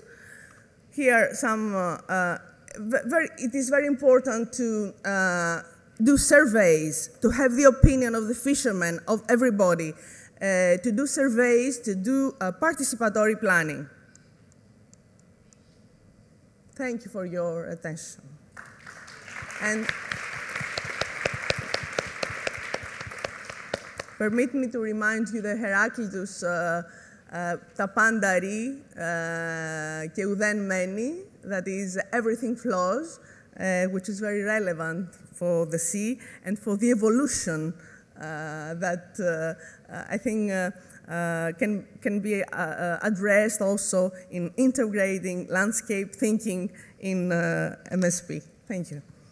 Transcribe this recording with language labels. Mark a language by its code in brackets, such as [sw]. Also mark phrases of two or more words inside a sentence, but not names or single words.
[en] Here, it is very important to do surveys, to have the opinion of the fishermen, of everybody, to do surveys, to do participatory planning. Thank you for your attention. And permit me to remind you the Heraclitus [el] τα πάντα ρί και ουδέν μένει, [en] that is, everything flows, which is very relevant for the sea and for the evolution that I think can be addressed also in integrating landscape thinking in MSP. Thank you.